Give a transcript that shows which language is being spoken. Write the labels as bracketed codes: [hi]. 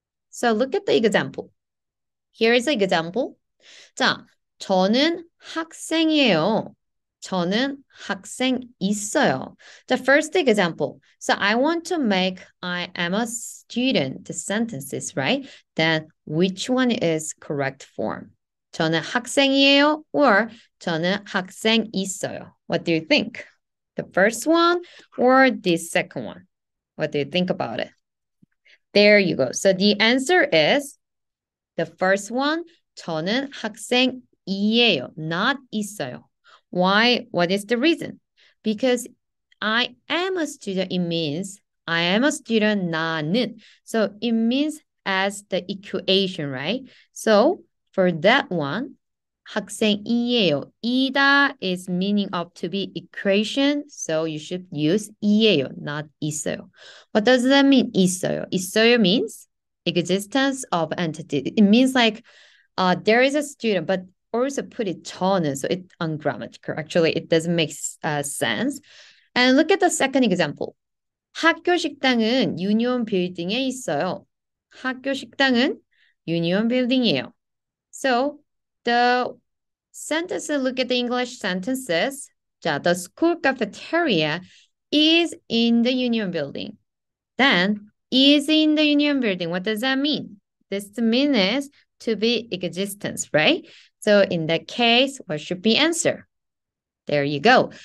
[en] So look at the example. Here is an example. [ko] 자, 저는 학생이에요. 저는 학생 있어요. [en] The first example. So I want to make I am a student the sentences, right? Then which one is correct form? [ko] 저는 학생이에요 or 저는 학생 있어요. [en] What do you think? The first one or the second one? What do you think about it? There you go. So the answer is the first one. [ko] 저는 학생이에요. [en] Not 있어요. Why? What is the reason? Because I am a student, it means I am a student, 나는. So it means as the equation, right? So for that one, 학생이에요. 이다 is meaning of to be equation. So you should use 이에요, not 있어요. What does that mean? 있어요. 있어요 means existence of entity. It means like there is a student, but also put it 저는, so it's ungrammatical. Actually, it doesn't make sense. And look at the second example. [ko] 학교 식당은 유니온 빌딩에 있어요. 학교 식당은 유니온 빌딩이에요. [en] So the sentence, look at the English sentences. 자, the school cafeteria is in the union building. Then is in the union building. What does that mean? This means to be existence, right? So in that case, what should be answer? There you go.